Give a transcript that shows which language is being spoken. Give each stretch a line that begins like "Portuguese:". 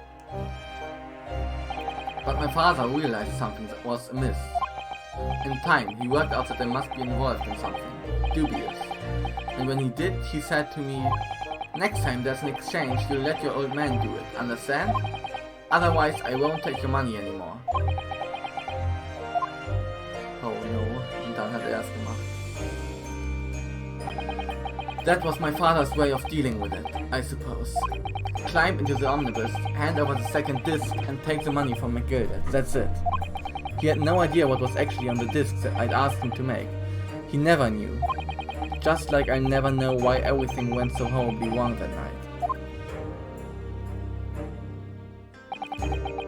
English: But my father realized something that was amiss. In time, he worked out that I must be involved in something dubious. And when he did, he said to me, "Next time there's an exchange, you'll let your old man do it, understand? Otherwise, I won't take your money anymore."
German: Oh no, und dann hat es gemacht.
English: That was my father's way of dealing with it, I suppose. Climb into the omnibus, hand over the second disc, and take the money from McGilded. That's it. He had no idea what was actually on the discs that I'd asked him to make. He never knew. Just like I never know why everything went so horribly wrong that night.